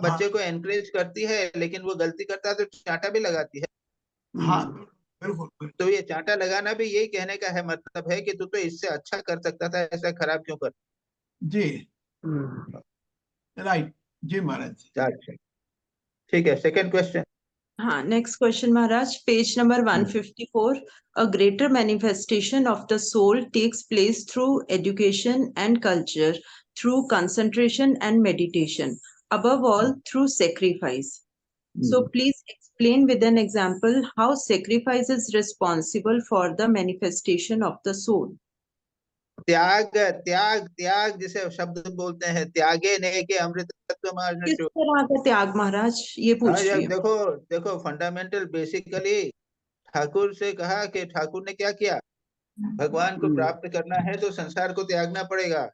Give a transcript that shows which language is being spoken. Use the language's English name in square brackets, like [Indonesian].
[Hindi] बच्चे को एनकरेज करती है, लेकिन वो गलती करता है तो चांटा भी लगाती है। हाँ बिल्कुल बिल्कुल। तो ये चांटा लगाना भी यही कहने का है, मतलब है कि तू तो इससे अच्छा कर सकता था, ऐसा खराब क्यों कर। जी राइट जी महाराज जी। अच्छा, ठीक है, सेकंड क्वेश्चन। [English] हाँ, next question, Maharaj. Page number 154. A greater manifestation of the soul takes place through education and culture, through concentration and meditation, above all, through sacrifice. So, please explain with an example how sacrifice is responsible for the manifestation of the soul. [Hindi] त्याग त्याग त्याग जिसे शब्द बोलते हैं, त्यागे ने के अमृत तत्व किस तरह का त्याग, महाराज, ये हाँ, पूछ यार रही हूँ। देखो देखो, फंडामेंटल बेसिकली ठाकुर से कहा कि ठाकुर ने क्या किया, भगवान को प्राप्त करना है तो संसार को त्यागना पड़ेगा।